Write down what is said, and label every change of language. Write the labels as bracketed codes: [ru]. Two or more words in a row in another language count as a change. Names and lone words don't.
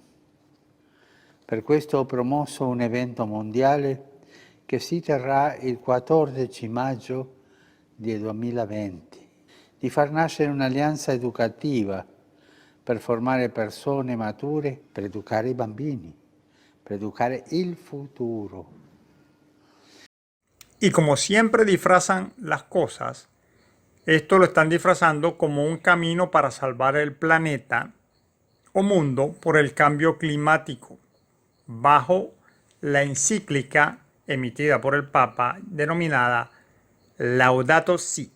[it] Per questo ho promosso un evento mondiale che si terrà il 14 maggio del 2020, di far nascere un'alleanza educativa per formare persone mature, per educare i bambini, per educare il futuro. [es] Y como siempre disfrazan las cosas, esto lo están disfrazando como un camino para salvar el planeta o mundo por el cambio climático, bajo la encíclica emitida por el Papa denominada Laudato Si.